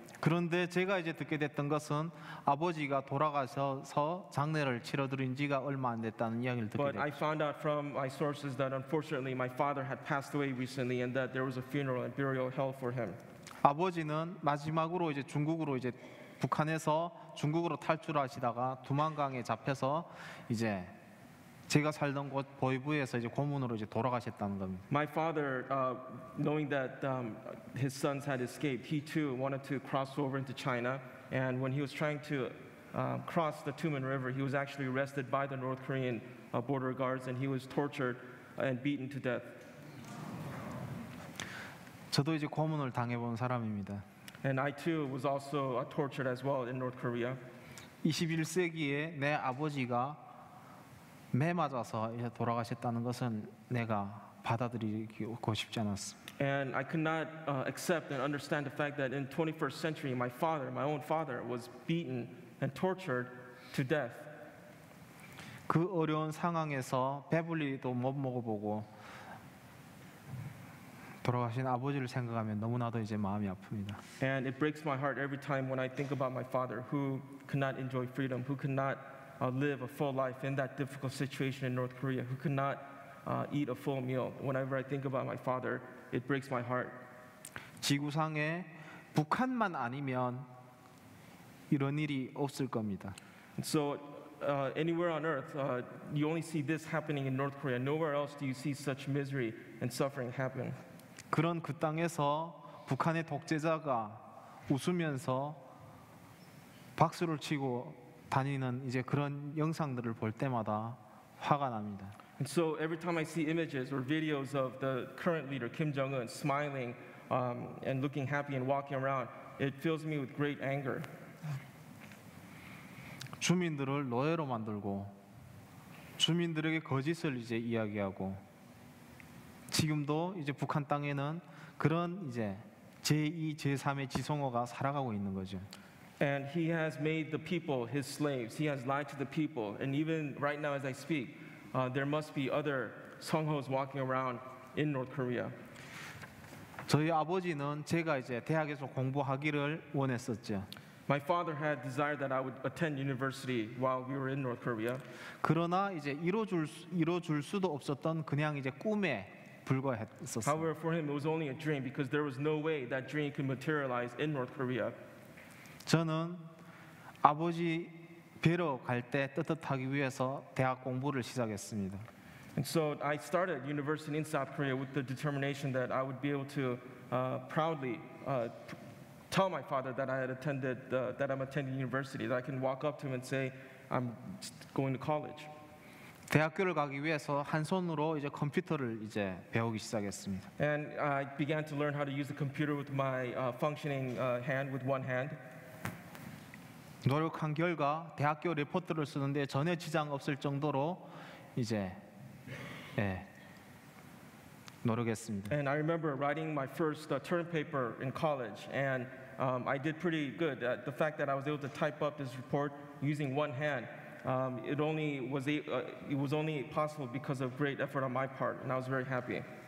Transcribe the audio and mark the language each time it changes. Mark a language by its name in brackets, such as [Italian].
[Korean] 그런데 제가 이제 듣게 됐던 것은 아버지가 돌아가셔서 장례를 치러드린 지가 얼마 안 됐다는 이야기를 듣게 [English] But I [Korean] 됐죠. [English] found out from my sources that unfortunately my father had passed away recently and that there was a funeral and burial held for him. [Korean] 아버지는 마지막으로 이제 중국으로 이제 북한에서 중국으로 탈출하시다가 두만강에 잡혀서 이제 제가 살던 곳 보이부에서 이제 고문으로 이제 돌아가셨다는 겁니다. [English] My father, knowing that his sons had escaped, he too wanted to cross over into China. And when he was trying to cross the Tumen River, he was actually arrested by the North Korean border guards, and he was tortured and beaten to death. [Korean] 저도 이제 고문을 당해본 사람입니다. [English] And I too was also tortured as well in North Korea. [Korean] 21세기에 내 아버지가 매 맞아서 이제 돌아가셨다는 것은 내가 받아들이고 싶지 않았어. [English] And I could not accept and understand the fact that in 21st century, my father, my own father, was beaten and tortured to death. [Korean] 그 어려운 상황에서 배불리도 못 먹어보고 돌아가신 아버지를 생각하면 너무나도 이제 마음이 아픕니다. [English] And it breaks my heart every time when I think about my father, who could not enjoy freedom, who could not live a full life in that difficult situation in North Korea, who could not eat a full meal. Whenever I think about my father, it breaks my heart. [Korean] 지구상에 북한만 아니면 이런 일이 없을 겁니다. [English] And so, anywhere on earth, you only see this happening in North Korea. Nowhere else do you see such misery and suffering happen. [Korean] 그런 그 땅에서 북한의 독재자가 웃으면서 박수를 치고 다니는 이제 그런 영상들을 볼 때마다 화가 납니다. [English] And so every time I see images or videos of the current leader, Kim Jong-un, smiling and looking happy and walking around, it fills me with great anger. [Korean] 주민들을 노예로 만들고 주민들에게 거짓을 이제 이야기하고 지금도 이제 북한 땅에는 그런 이제 제2, 제3의 지성어가 살아가고 있는 거죠. [English] And he has made the people his slaves. He has lied to the people. And even right now as I speak, there must be other songhos walking around in North Korea. [Korean] 저희 아버지는 제가 이제 대학에서 공부하기를 원했었죠. [English] My father had desired that I would attend university while we were in North Korea. [Korean] 그러나 이제 이뤄줄 수도 없었던 그냥 이제 꿈에 불과했었어요. [English] However, for him, it was only a dream because there was no way that dream could materialize in North Korea. [Korean] 저는 아버지 뵈러 갈 때 떳떳하기 위해서 대학 공부를 시작했습니다. [English] And so I started university in South Korea with the determination that I would be able to proudly tell my father that I had attended, that I'm attending university, that I can walk up to him and say, I'm going to college. [Korean] 대학교를 가기 위해서 한 손으로 이제 컴퓨터를 이제 배우기 시작했습니다. [English] And I began to learn how to use the computer with my functioning hand, with one hand. [Korean] 노력한 결과 대학교 레포트를 쓰는데 전혀 지장 없을 정도로 이제 노력했습니다. [English] And I remember writing my first term paper in college, and I did pretty good. The fact that I was able to type up this report using one hand, it was only possible because of great effort on my part, and I was very happy.